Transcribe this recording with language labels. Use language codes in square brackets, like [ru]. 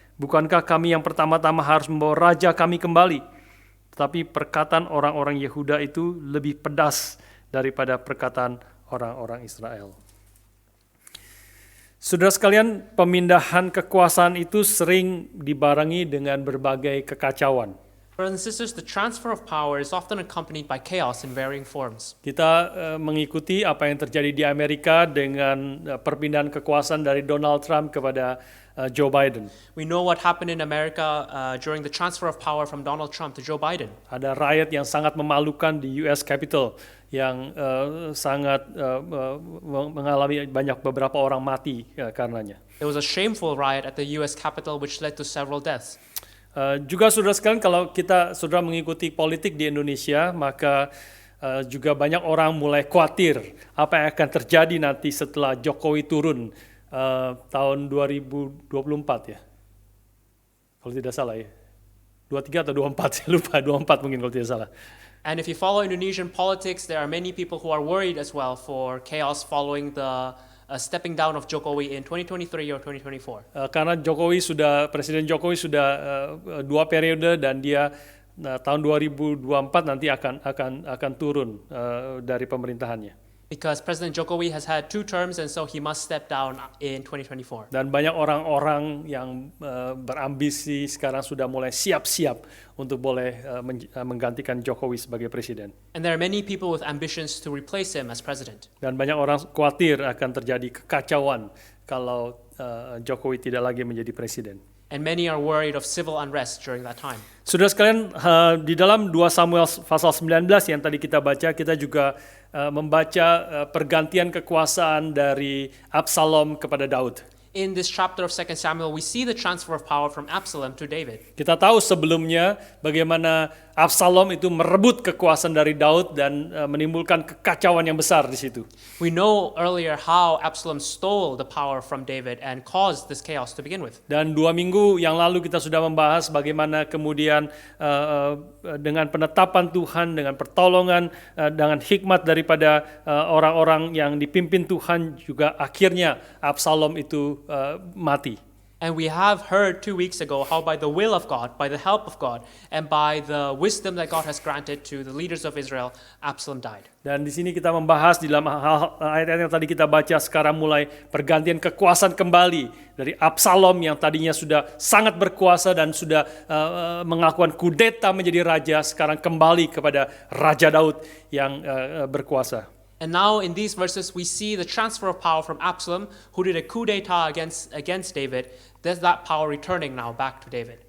[id] Bukankah kami yang pertama-tama harus membawa raja kami kembali? Tetapi perkataan orang-orang Yehuda itu lebih pedas daripada perkataan orang-orang Israel. Saudara sekalian, pemindahan kekuasaan itu sering dibarengi dengan berbagai kekacauan. [en] Brothers and sisters, the transfer of power is often accompanied by chaos in varying forms. [id] Kita mengikuti apa yang terjadi di Amerika dengan perpindahan kekuasaan dari Donald Trump kepada Joe Biden. [en] We know what happened in America during the transfer of power from Donald Trump to Joe Biden. [id] Ada riot yang sangat memalukan di US Capitol yang sangat mengalami beberapa orang mati karenanya. [en] There was a shameful riot at the US Capitol which led to several deaths. [id] Juga saudara sekalian, kalau saudara mengikuti politik di Indonesia, maka juga banyak orang mulai khawatir apa yang akan terjadi nanti setelah Jokowi turun tahun 2024 ya. Kalau tidak salah ya. 23 atau 24, saya lupa, 24 mungkin kalau tidak salah. [en] And if you follow Indonesian politics, there are many people who are worried as well for chaos following the stepping down of Jokowi in 2023 or 2024. [id] Karena Presiden Jokowi sudah 2 periode dan dia tahun 2024 nanti akan turun dari pemerintahannya. [en] Because President Jokowi has had 2 terms and so he must step down in 2024. [id] Dan banyak orang-orang yang berambisi sekarang sudah mulai siap-siap untuk boleh menggantikan Jokowi sebagai presiden. [en] And there are many people with ambitions to replace him as president. [id] Dan banyak orang khawatir akan terjadi kekacauan kalau Jokowi tidak lagi menjadi presiden. [en] And many are worried of civil unrest during that time. [id] Saudara sekalian, di dalam 2 Samuel pasal 19 yang tadi kita baca, kita juga membaca pergantian kekuasaan dari Absalom kepada Daud. [en] In this chapter of 2 Samuel, we see the transfer of power from Absalom to David. [id] Kita tahu sebelumnya bagaimana Absalom itu merebut kekuasaan dari Daud dan menimbulkan kekacauan yang besar di situ. [en] We know earlier how Absalom stole the power from David and caused this chaos to begin with. [id] Dan 2 minggu yang lalu kita sudah membahas bagaimana kemudian dengan penetapan Tuhan, dengan pertolongan, dengan hikmat daripada orang-orang yang dipimpin Tuhan, juga akhirnya Absalom itu mati. [en] And we have heard 2 weeks ago how by the will of God, by the help of God, and by the wisdom that God has granted to the leaders of Israel, Absalom died. [id] Dan di sini kita membahas di dalam ayat-ayat yang tadi kita baca sekarang mulai pergantian kekuasaan kembali dari Absalom yang tadinya sudah sangat berkuasa dan sudah melakukan kudeta menjadi raja, sekarang kembali kepada Raja Daud yang berkuasa. [en] And now in these verses we see the transfer of power from Absalom, who did a coup d'etat against David. There's that power returning now back to David.